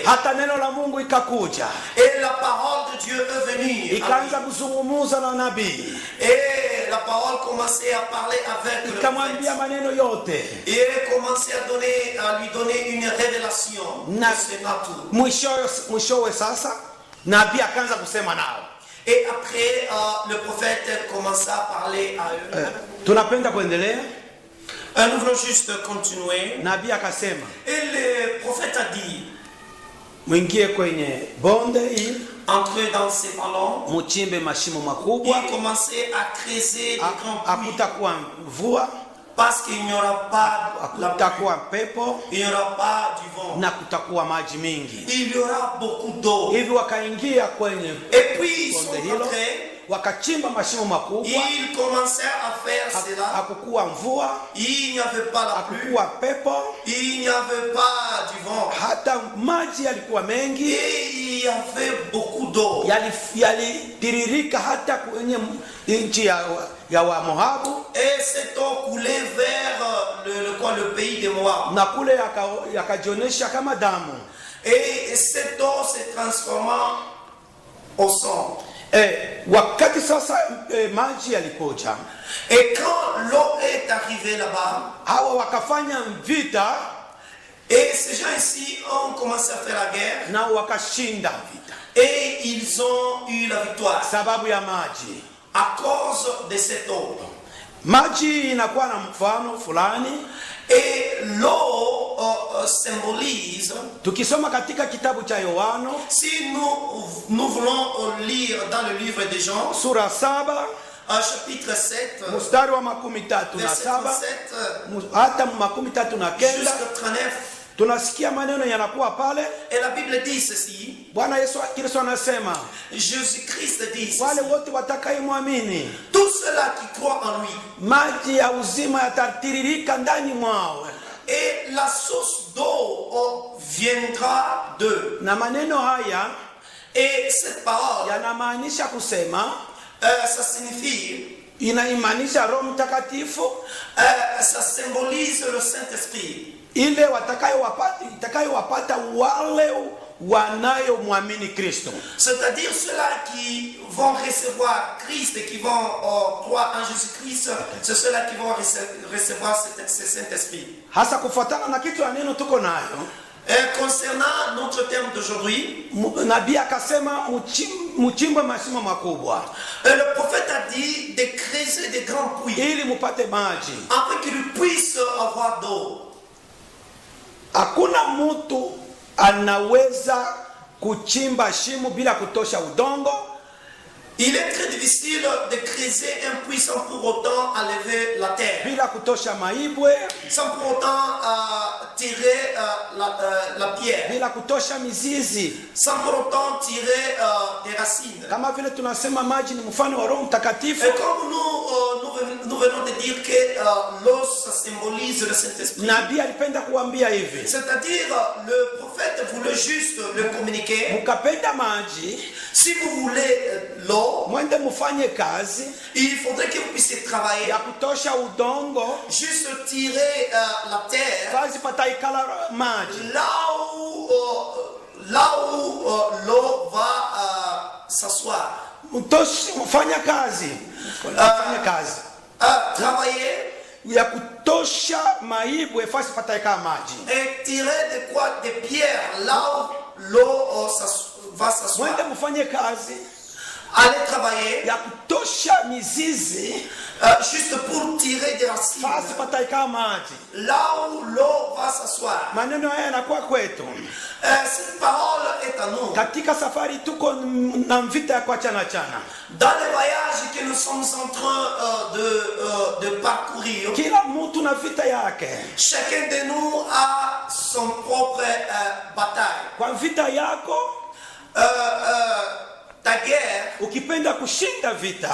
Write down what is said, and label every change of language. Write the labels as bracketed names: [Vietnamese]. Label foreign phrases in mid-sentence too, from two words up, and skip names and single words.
[Swahili] Hata neno la Mungu ikakuja. [French] Et la parole de Dieu est venue. [Swahili] Ikaanza kuzungumza na nabii. [French] Et la parole commençait à parler avec le [Swahili] ikamwambia maneno yote. [French] Et elle commençait à lui donner une révélation. [Swahili] Na mwishowe sasa nabii akaanza kusema nao. [French] Et après, le prophète commença à parler à eux. [Swahili] Tunapenda kuendelea. [French] Nous voulons juste continuer. [Swahili] Nabii akasema. [French] Et le prophète a dit, [Swahili] mwingie kwenye bonde hii, [French] entrez dans ces vallons, [Swahili] muchimbe mashimo makubwa. [French] Il commençait à creuser de grands puits. [Swahili] Hakutakuwa mvua, [French] parce qu'il n'y aura pas la pluie, [Swahili] pepo, [French] il n'y aura pas du vent, [Swahili] na kutakuwa maji mingi. [French] Il y aura beaucoup d'eau. [Swahili] Hivi wakaingia kwenye [French] et puis ils sont entrés, [Swahili] wakachimba mashimo makubwa. [French] Ils commencèrent à faire cela. [Swahili] Hakukuwa mvua, [French] il n'y avait pas la pluie, [Swahili] hakukuwa pepo, [French] il n'y avait pas du vent, [Swahili] hata maji yalikuwa mengi, [French] et il y avait beaucoup d'eau, [Swahili] yalitiririka hata kwenye nchi ya wa Moabu, [French] et cette eau coulait vers le pays de Moab, [Swahili] na kule yakajionesha kama damu, [French] et cette eau se transforma au sang. [Swahili] Wakati sasa maji yalipoja, [French] et quand l'eau est arrivée là-bas, [Swahili] hawa wakafanya vita, [French] et ces gens ici ont commencé à faire la guerre, [Swahili] na wakashinda vita, [French] et ils ont eu la victoire [Swahili] sababu ya maji, [French] à cause de cette eau. [Swahili] Maji inakuwa na mfano fulani, [French] et l'eau symbolise. [Swahili] Tukisoma katika kitabu cha Yohana, [French] si nous voulons lire dans le livre de Jean, [Swahili] sura 7, [French] chapitre 7, [Swahili] mstari wa 37 hata 39, [French] jusqu'à 39, [Swahili] tunasikia maneno yanakuwa pale. [French] Et la Bible dit ceci. [Swahili] Bwana Yesu Kristo anasema, [French] Jésus-Christ dit ceci. [Swahili] Wale wote watakayemwamini, [French] tous ceux-là qui croient en lui, [Swahili] maji ya uzima yatatiririka ndani mwao. [French] Et la source d'eau viendra d'eux. [Swahili] Na maneno haya, [French] et cette parole, [Swahili] yanamaanisha kusema, [French] ça signifie, [Swahili] inaimaanisha Roho Mtakatifu, [French] ça symbolise le Saint-Esprit. [Swahili] Ile itakayowapata wale wanayomwamini Kristo. [French] C'est-à-dire ceux-là qui vont recevoir Christ et qui vont croire en Jésus-Christ, c'est ceux-là qui vont recevoir ce Saint-Esprit. [Swahili] Hasa kufuatana na kitu ya neno tuko nayo. [French] Concernant notre thème d'aujourd'hui, [Swahili] nabii akasema mchimbe mashimo makubwa. [French] Le prophète a dit de creuser des grands puits, [Swahili] ili mupate maji, [French] afin qu'ils puissent avoir d'eau. [Swahili] Hakuna mtu anaweza kuchimba shimo bila kutosha udongo, [French] Il est très difficile de creuser un puits sans pour autant enlever la terre, [Swahili] bila kutosha maibwe, [French] sans pour autant tirer la pierre, [Swahili] bila kutosha mizizi. [French] sans pour autant tirer des racines. [Swahili] Kama vile tunasema maji ni mfano wa Roho Mtakatifu, [French] Et comme nous venons de dire que l'eau, ça symbolise le Saint-Esprit. [Swahili] nabii alipenda kuambia hivi, [French] C'est-à-dire, le prophète voulait juste le communiquer. [Swahili] mukapenda maji, [French] Si vous voulez l'eau, [Swahili] mwende mufanye kazi [French] il faudrait que vous puissiez travailler, [Swahili] ya kutosha udongo, [French] juste tirer la terre [Swahili] kazi pataikala maji. [French] là où l'eau va s'asseoir. [Swahili] Mfanya kazi, mfanya kazi [French] Travailler [Swahili] ya kutosha maibwe fasi pataikala maji. [French] et tirer de quoi? Des pierres là où l'eau va s'asseoir. [Swahili] Mwende mufanye kazi [French] Aller travailler [Swahili] ya kutosha mizizi [French] juste pour tirer des racines [Swahili] fasi pataikala maji. [French] là où l'eau va s'asseoir. [Swahili] Maneno haya yanakuwa kwetu [French] Cette parole est à nous. [Swahili] katika safari, tuko na vita ya kuachana chana. [French] Dans les voyages que nous sommes en train de parcourir, [Swahili] Kila mtu na vita yake. [French] chacun de nous a son propre bataille. [Swahili] Kwa vita yako, [French] Ta guerre, [Swahili] ukipenda kushinda vita,